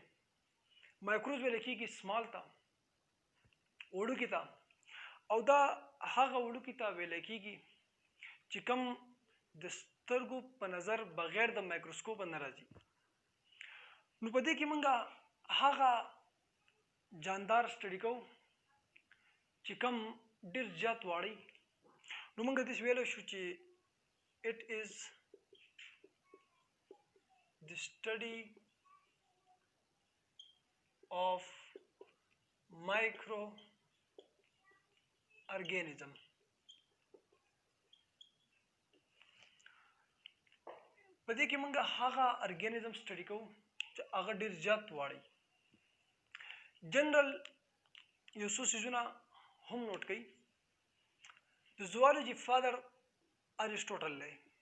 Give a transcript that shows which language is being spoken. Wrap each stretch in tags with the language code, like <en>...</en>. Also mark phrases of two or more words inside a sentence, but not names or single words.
<ps>مایکروز ویل کېږي سمال ته وړوکي ته او دا هغه وړوکي ته ویل کېږي چې کوم د سترګو په نظر بغیر د مایکروسکوپ نه راځي. نو په دې کې موږ هغه جاندار سټډي کوو چې کوم ډېر زیات واړی. نو موږ داسې ویلی شو چې</ps> <en>it is the study of microorganism.</en> <ps>په دې کې موږ هغه</ps> <en>organism study</en> <ps>کوو چې هغه ډېر زیات واړی. جنرال یو څو څیزونه هم نوٹ کړئ. د</ps> <en>zoology father</en> <ps>ارسټوټل دی.</ps>